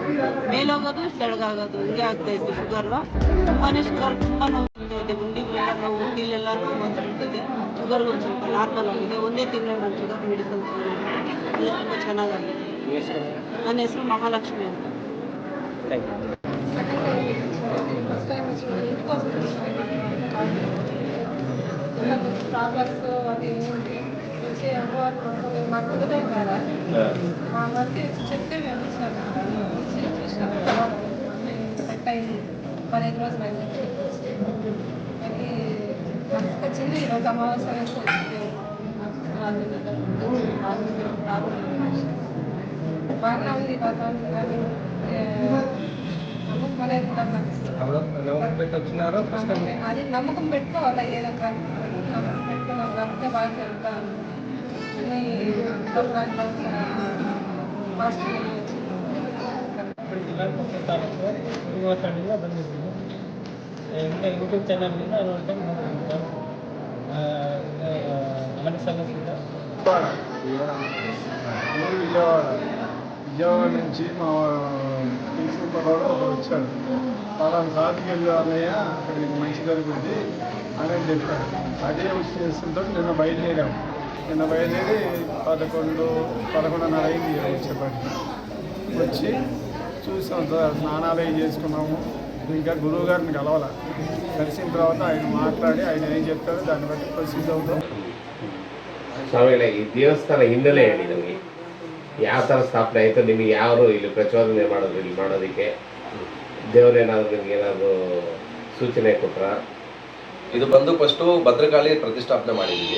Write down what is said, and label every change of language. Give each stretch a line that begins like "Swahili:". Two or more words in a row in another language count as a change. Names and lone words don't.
Kannada: ಮೇಲೋಗೋದು ಕೆಳಗಾಗೋದು ಹಿಂಗೆ ಆಗ್ತಾ ಇತ್ತು ಶುಗರು. ತುಂಬಾ ಶುಗರ್ ತುಂಬ ನೋವು ಇದೆ. ಗುಂಡಿಗಳೆಲ್ಲ ನೋವು, ಕೀಲೆಲ್ಲ ನೋವು ಅಂತಿರ್ತದೆ. ಶುಗರ್ ಒಂದು ಸ್ವಲ್ಪ ನಾರ್ಮಲ್ ಆಗಿದೆ. 1 ತಿಂಗಳು ನಾನು
English: sugar medicine
Kannada: ತಗೊಂಡಿದ್ದೀನಿ. ಅದು ತುಂಬ ಚೆನ್ನಾಗಾಗಿದೆ. ನನ್ನ ಹೆಸರು ಮಹಾಲಕ್ಷ್ಮಿ ಅಂತ.
English: thank you.
Telugu: ప్రాబ్లమ్స్ అది చూసి అమ్మవారు మా కుదురే కదా మా మధ్య చెప్తే మేము చూసినాము సెట్ అయింది 15 రోజులు అయింది. అది వచ్చింది ఈరోజు అమావాస్య వచ్చింది. బాగానే ఉంది వాతావరణం కానీ నమ్మకం అనేది వచ్చినారో అది నమ్మకం పెట్టుకోవాలి. ఏదో నమ్మకం పెట్టుకున్నాం కాబట్టి బాగా జరుగుతాను.
Kannada: ಜಿಲ್ಲಾ ತಾಲೂಕು ಗುರುವಾಸಡಿಂದ ಬಂದಿದ್ದೀನಿ. ಇಂಥ ಯೂಟ್ಯೂಬ್ ಚಾನಲ್ನಿಂದ ನೋಡ್ಕೊಂಡು ಬಂದಿದ್ದೀನಿ. ಮನೆ ಸಲ್ಲಿಸಿದ್ದ
Telugu: విజయవాడ నుంచి మా తీసుకున్నవాడు ఒకడు వచ్చాడు. వాళ్ళని సాధికి వెళ్ళి అన్నయ్య అక్కడికి మంచి జరుగుతుంది అని చెప్పాడు. అదే ఉద్దేశంతో నిన్న బయలుదేరాము. నిన్న బయలుదేరి 11-11:30 అయింది వచ్చేప్పటికి. వచ్చి చూసాం, స్నానాలు ఏం చేసుకున్నాము. ఇంకా గురువు గారిని కలవాలి. కలిసిన తర్వాత ఆయన మాట్లాడి ఆయన ఏం చెప్తారో దాన్ని బట్టి ప్రొసీడ్ అవుతాం.
Kannada: ಸ್ವಾಮಿಗಳೇ, ಈ ದೇವಸ್ಥಾನ ಹಿನ್ನೆಲೆ ಹೇಳಿ ನಮಗೆ. ಯಾವ ಥರ ಸ್ಥಾಪನೆ ಆಯಿತು? ನಿಮಗೆ ಯಾರು ಇಲ್ಲಿ ಪ್ರಚೋದನೆ ಮಾಡೋದು, ಇಲ್ಲಿ ಮಾಡೋದಕ್ಕೆ ದೇವರೇನಾದರೂ ನಿಮ್ಗೆ ಏನಾದರೂ ಸೂಚನೆ ಕೊಟ್ರ? ಇದು ಬಂದು ಫಸ್ಟು ಭದ್ರಕಾಳಿ ಪ್ರತಿಷ್ಠಾಪನೆ ಮಾಡಿದ್ದೀವಿ.